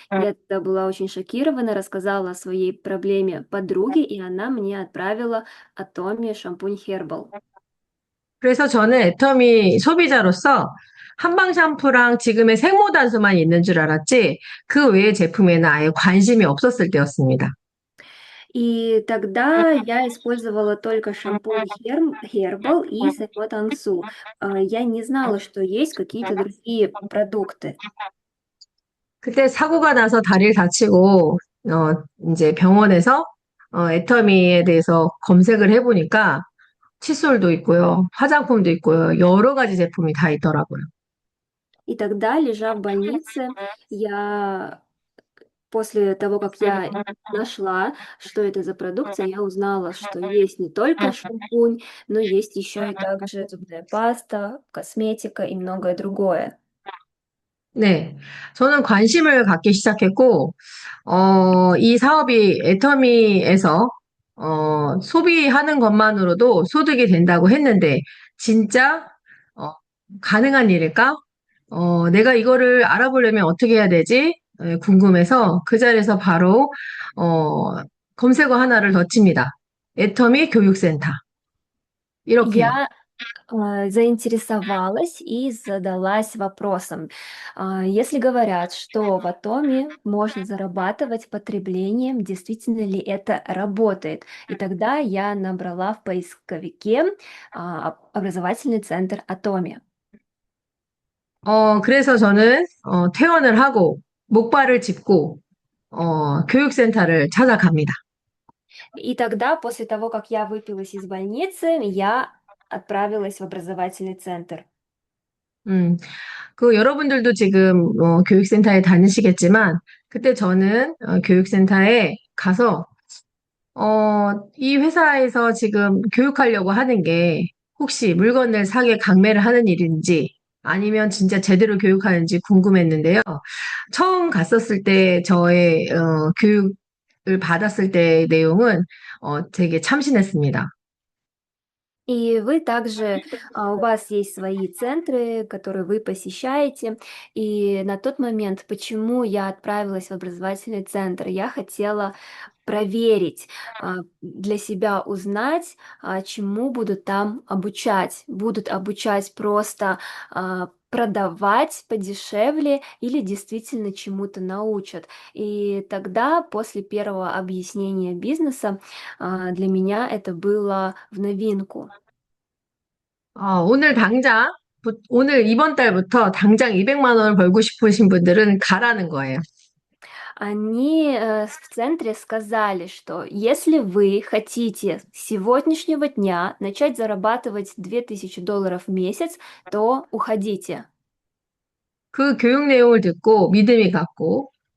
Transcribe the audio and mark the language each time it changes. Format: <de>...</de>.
<ru>Я тогда была очень шокирована, рассказала о своей проблеме подруге, и она мне отправила Atomy шампунь Herbal.</ru> <ko>그래서 저는 애터미 소비자로서 한방 샴푸랑 지금의 생모단수만 있는 줄 알았지 그 외의 제품에는 아예 관심이 없었을 때였습니다.</ko> <ru>И тогда я использовала только шампунь Herbal и Секо Тансу. Я не знала, что есть какие-то другие продукты.</ru> <ko>그때 사고가 나서 다리를 다치고 이제 병원에서 애터미에 대해서 검색을 해보니까 칫솔도 있고요, 화장품도 있고요, 여러 가지 제품이 다 있더라고요.</ko> <ru>И тогда, лежа в больнице, я после того, как я нашла, что это за продукция, я узнала, что есть не только шампунь, но есть еще и также зубная паста, косметика и многое другое.</ru> <ko>네, 저는 관심을 갖기 시작했고, 이 사업이 애터미에서, 소비하는 것만으로도 소득이 된다고 했는데, 진짜, 어, 가능한 일일까? 내가 이거를 알아보려면 어떻게 해야 되지? 궁금해서 그 자리에서 바로, 어, 검색어 하나를 더 칩니다. 애터미 교육센터. 이렇게요.</ko> <ru>Я заинтересовалась и задалась вопросом, если говорят, что в Атоме можно зарабатывать потреблением, действительно ли это работает? И тогда я набрала в поисковике образовательный центр Атоме.</ru> <ko>그래서 저는, 퇴원을 하고, 목발을 짚고, 교육센터를 찾아갑니다.</ko> <ru>И тогда, после того, как я выпилась из больницы, я отправилась в образовательный центр.</ru> <ko>음, 여러분들도 지금, 교육센터에 다니시겠지만, 그때 저는, 교육센터에 가서, 이 회사에서 지금 교육하려고 하는 게, 혹시 물건을 사게 강매를 하는 일인지, 아니면 진짜 제대로 교육하는지 궁금했는데요. 처음 갔었을 때 저의, 교육을 받았을 때의 내용은, 되게 참신했습니다.</ko> <ru>И вы также, у вас есть свои центры, которые вы посещаете. И на тот момент, почему я отправилась в образовательный центр, я хотела проверить, для себя узнать, чему будут там обучать. Будут обучать просто продавать подешевле или действительно чему-то научат. И тогда, после первого объяснения бизнеса, для меня это было в новинку.</ru> <ko>오늘 오늘 이번 달부터 당장 200만 원을 벌고 싶으신 분들은 가라는 거예요.</ko> <ru>Они в центре сказали, что если вы хотите с сегодняшнего дня начать зарабатывать $2000 в месяц, то уходите.</ru> <ko>그 교육 내용을 듣고 믿음이 갔고,</ko>